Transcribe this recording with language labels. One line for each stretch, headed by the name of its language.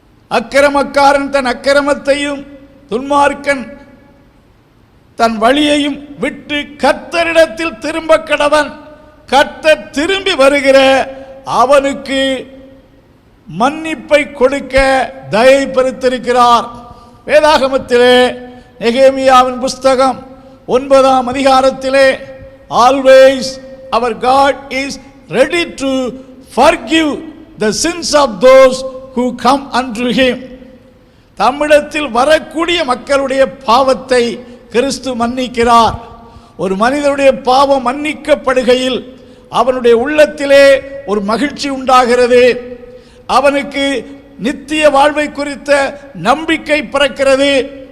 Tamil: அக்கிரமக்காரன் தன் அக்கிரமத்தையும் துன்மார்க்கன் தன் வழியையும் விட்டு கர்த்தரிடத்தில் திரும்ப கடவன். கர்த்தர் திரும்பி வருகிற அவனுக்கு மன்னிப்பை கொடுக்க தயை பெருத்திருக்கிறார். வேதாகமத்திலே நெகேமியாவின் புஸ்தகம் 9ஆம் அதிகாரத்திலே,
English: always our God is ready to forgive the sins of those who come unto him.
Tamil: தம்மிடத்தில் வரக்கூடிய மக்களுடைய பாவத்தை கிறிஸ்து மன்னிக்கிறார். ஒரு மனிதனுடைய பாவம் மன்னிக்கப்படுகையில் அவனுடைய உள்ளத்திலே ஒரு மகிழ்ச்சி உண்டாகிறது. அவனுக்கு நித்திய வாழ்வை குறித்த நம்பிக்கை பிறக்கிறது.